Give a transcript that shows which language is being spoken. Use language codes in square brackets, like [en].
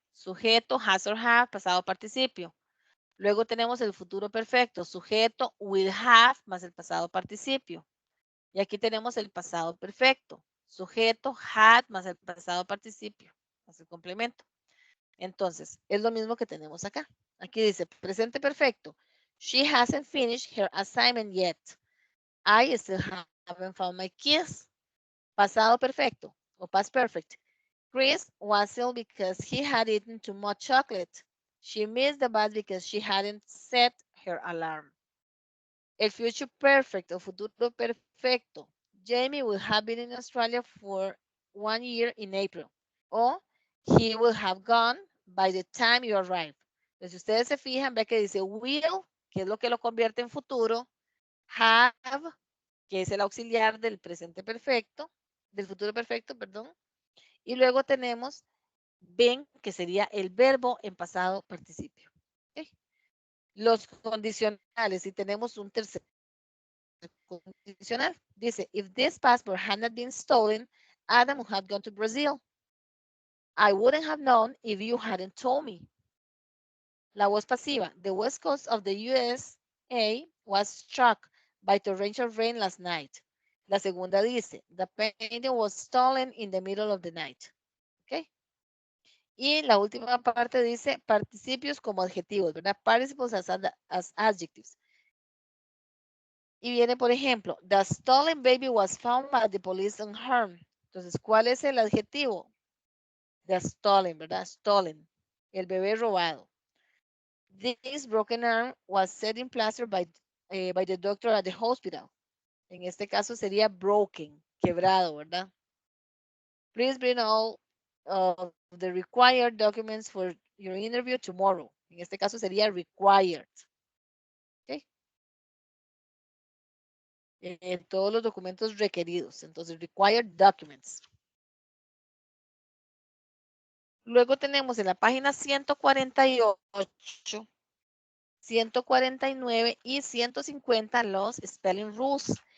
[es] Sujeto, has or have, pasado participio. Luego tenemos el futuro perfecto. Sujeto, will have, más el pasado participio. Y aquí tenemos el pasado perfecto. Sujeto, had, más el pasado participio, más el complemento. Entonces, es lo mismo que tenemos acá. Aquí dice, presente perfecto. [en] She hasn't finished her assignment yet. I still haven't found my keys. [es] Pasado perfecto [en] o past perfect. Chris was ill because he had eaten too much chocolate. She missed the bus because she hadn't set her alarm. El future perfect [es] o futuro perfecto. [en] Jamie will have been in Australia for 1 year in April. O he will have gone by the time you arrive. [es] Entonces, si ustedes se fijan, ve que dice will, que es lo que lo convierte en futuro. Have, que es el auxiliar del presente perfecto, del futuro perfecto, perdón. Y luego tenemos been, que sería el verbo en pasado participio. ¿Okay? Los condicionales, si tenemos un tercero, condicional. Dice, [en] if this passport had not been stolen, Adam would have gone to Brazil. I wouldn't have known if you hadn't told me. [es] La voz pasiva. [en] The west coast of the USA was struck by torrential rain last night. [es] La segunda dice, [en] the painting was stolen in the middle of the night. ¿Ok? [es] Y la última parte dice participios como adjetivos, ¿verdad? [en] Participles as adjectives. [es] Y viene, por ejemplo, [en] the stolen baby was found by the police unharmed. [es] Entonces, ¿cuál es el adjetivo? [en] The stolen, [es] ¿verdad? Stolen. El bebé robado. [en] This broken arm was set in plaster by the doctor at the hospital. [es] En este caso sería broken, quebrado, ¿verdad? [en] Please bring all of the required documents for your interview tomorrow. [es] En este caso sería required. ¿Okay? Todos los documentos requeridos. Entonces, [en] required documents. [es] Luego tenemos en la página 148, 149 y 150 los spelling rules.